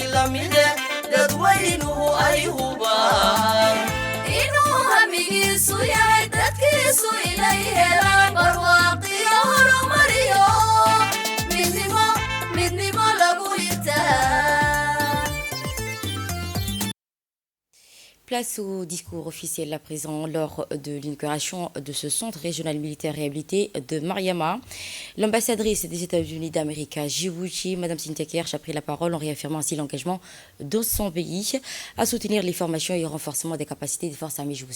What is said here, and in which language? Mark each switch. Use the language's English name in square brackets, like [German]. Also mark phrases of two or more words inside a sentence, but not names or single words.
[Somali] lamide dadweynuhu ay hubaan inuu hamigiisu yahay dadkiisu inay helaan barwaaqiyo horumariyo midnimo lagu yirtaa [French] Place au discours officiel à présent lors de l'inauguration de ce centre régional militaire réhabilité de Mariama. L'ambassadrice des États-Unis d'Amérique à Djibouti, Mme Cynthia Kersh, a pris la parole en réaffirmant ainsi l'engagement de son pays à soutenir les formations et le renforcement des capacités des forces armées djiboutiennes.